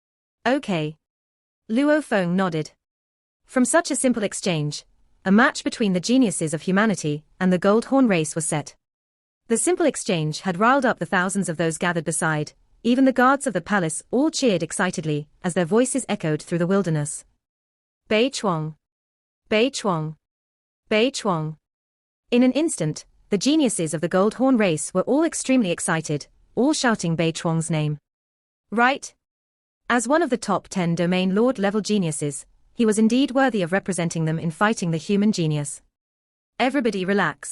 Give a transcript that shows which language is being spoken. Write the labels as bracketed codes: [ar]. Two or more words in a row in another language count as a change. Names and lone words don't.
[en] Okay. Luo Feng nodded. From such a simple exchange, a match between the geniuses of humanity and the Goldhorn race was set. The simple exchange had riled up the thousands of those gathered beside, even the guards of the palace all cheered excitedly as their voices echoed through the wilderness. Bei Chuang. Bei Chuang. Bei Chuang. In an instant, the geniuses of the Goldhorn race were all extremely excited, all shouting Bei Chuang's name. Right? As one of the top 10 domain lord level geniuses, he was indeed worthy of representing them in fighting the human genius. Everybody relax.